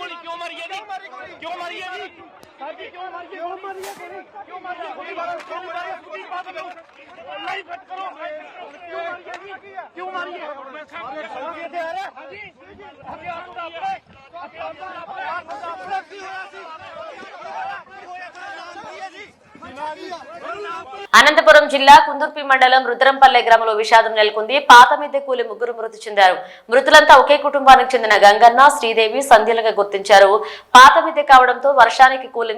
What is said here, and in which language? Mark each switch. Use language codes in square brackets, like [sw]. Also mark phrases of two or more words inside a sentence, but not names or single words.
[pa] ਗੋਲੀ ਕਿਉਂ ਮਾਰੀ ਹੈ ਜੀ? ਕਿਉਂ ਮਾਰੀ ਹੈ ਜੀ? ਸਾਡੀ ਕਿਉਂ ਮਾਰੀ ਹੈ? ਕਿਉਂ ਮਾਰੀ ਹੈ? ਕਿਉਂ ਮਾਰੀ ਹੈ? ਗੋਲੀ ਮਾਰਨ ਕਿਉਂ ਮਾਰੀ ਹੈ? ਵੀਰ ਬਾਦਲ ਨੂੰ [en] live cut [pa] ਕਰੋ। ਕਿਉਂ ਮਾਰੀ ਹੈ ਜੀ? ਕਿਉਂ ਮਾਰੀ ਹੈ? ਮੈਂ ਸਾਹਮਣੇ ਇੱਥੇ ਆ ਰਿਹਾ। ਹਾਂਜੀ ਹਥਿਆਰ ਦਾ ਆਪਣੇ ਕੀ ਹੋਇਆ ਸੀ? [te] అనంతపురం జిల్లా కుందుర్పి మండలం రుద్రంపల్లె గ్రామంలో విషాదం నెలకొంది. పాత మిద్దె కూలి ముగ్గురు మృతి చెందారు. మృతులంతా ఒకే కుటుంబానికి చెందిన గంగన్న, శ్రీదేవి సంధ్యలుగా గుర్తించారు. పాత మిద్దె కావడంతో వర్షానికి కూలింది.